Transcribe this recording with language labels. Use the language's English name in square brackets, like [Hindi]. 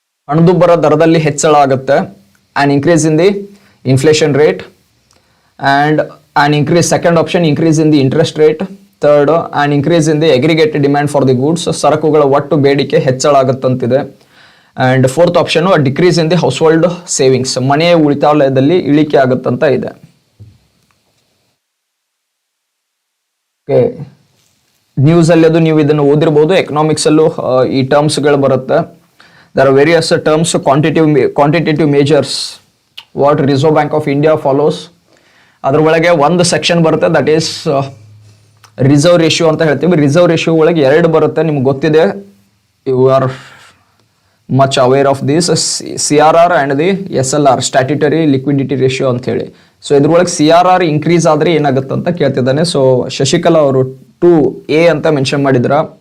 [Kannada] ಹಣದುಬ್ಬರ ದರದಲ್ಲಿ ಹೆಚ್ಚಳ ಆಗುತ್ತೆ, [English] an increase in the inflation rate, and an increase, second option, increase in the interest rate. Third, an increase in the aggregated demand for the goods, [Kannada] ಸರಕುಗಳ ಒಟ್ಟು ಬೇಡಿಕೆ ಹೆಚ್ಚಳ ಆಗುತ್ತಂತಿದೆ. [English] And fourth option, a decrease in the household savings, [Kannada] ಮನೆಯ ಉಳಿತಾಯದಲ್ಲಿ ಇಳಿಕೆ ಆಗುತ್ತಂತ ಇದೆ. Okay, news ಅಲ್ಲಿ ಅದು ನೀವು ಇದನ್ನು ಓದಿರಬಹುದು. ಎಕನಾಮಿಕ್ಸ್ ಅಲ್ಲೂ ಈ ಟರ್ಮ್ಸ್ ಗಳು ಬರುತ್ತೆ. [English] there are various terms, quantitative measures what Reserve Bank of India follows. [Kannada] ಅದ್ರ ಒಳಗೆ ಒಂದು ಸೆಕ್ಷನ್ ಬರುತ್ತೆ, [English] that is reserve ratio [Kannada] ಅಂತ ಹೇಳ್ತೀವಿ. ರಿಸರ್ವ್ ರೇಷಿಯೋ ಒಳಗೆ 2 ಬರುತ್ತೆ, ನಿಮ್ಗೆ ಗೊತ್ತಿದೆ, [English] you are much aware of this, [Kannada] CRR and the SLR, statutory liquidity ratio ಅಂತ ಹೇಳಿ. ಸೊ ಇದ್ರೊಳಗೆ CRR ಇನ್ಕ್ರೀಸ್ ಆದರೆ ಏನಾಗುತ್ತೆ ಅಂತ ಕೇಳ್ತಿದ್ದಾನೆ. ಸೊ ಶಶಿಕಲಾ ಅವರು 2A ಅಂತ ಮೆನ್ಷನ್ ಮಾಡಿದ್ರ.